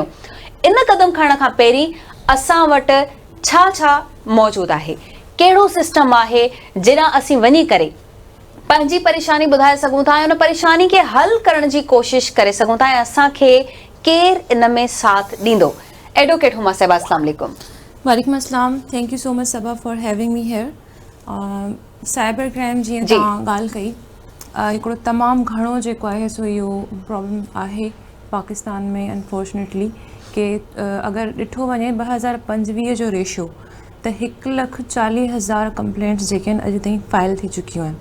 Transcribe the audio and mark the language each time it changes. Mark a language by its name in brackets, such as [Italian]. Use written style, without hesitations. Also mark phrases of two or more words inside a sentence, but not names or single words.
[Sindhi] इन कदम खणण खां पहिरीं असां वटि छा छा मौजूदु आहे, कहिड़ो सिस्टम आहे जिना असीं वञी करे पंहिंजी परेशानी ॿुधाए सघूं था ऐं उन परेशानी खे हल करण जी कोशिश करे सघूं था ऐं असांखे केरु इन में साथ ॾींदो। एडवोकेट हुमा साहिबा, [Arabic] السلام عليكم. وعليكم السلام, [English] Thank you so much Saba for having me here. cyber crime [Sindhi] जीअं तव्हां ॻाल्हि कई, हिकिड़ो तमामु घणो जेको आहे सो इहो प्रॉब्लम आहे पाकिस्तान में अनफॉर्चुनेटली, कि अगरि ॾिठो वञे 2025 जो रेशियो त 1,40,000 कंप्लेंट्स जेके आहिनि अॼु ताईं फाइल थी चुकियूं आहिनि।